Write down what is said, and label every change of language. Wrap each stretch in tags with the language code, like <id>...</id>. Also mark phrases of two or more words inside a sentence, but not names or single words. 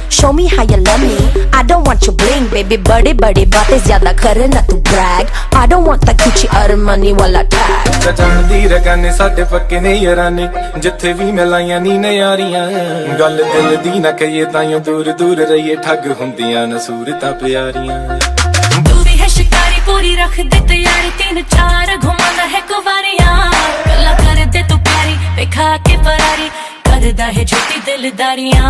<en>show me how you love me. I don't want your bling, baby.</en> <hi>बड़े बड़े बातें ज्यादा करे ना तू brag.</hi> <en>I don't want that Gucci Armani</en> <hi>वाला tag.</hi> <pa>ਜਾਣਦੀ ਰਗਾਨੇ ਸਾਡੇ ਪੱਕੇ ਨੇ ਯਾਰਾਨੇ ਜਿੱਥੇ ਵੀ ਮਿਲਾਈਆਂ ਨੀ ਨਿਆਰੀਆਂ ਗੱਲ ਦਿਲ ਦੀ ਨਾ ਕਹੀਏ ਤਾਈਓ ਦੂਰ ਦੂਰ ਰਹੀਏ ਠੱਗ ਹੁੰਦੀਆਂ ਨਾ ਸੂਰਤਾਂ ਪਿਆਰੀਆਂ</pa> <hi>तू भी है शिकारी पूरी रख दे तैयारी 3-4 घुमाना है कुवारियां गल्ला कर दे तू प्यारी दिखा के फरारी करदा है झूठी दिलदारियां</hi>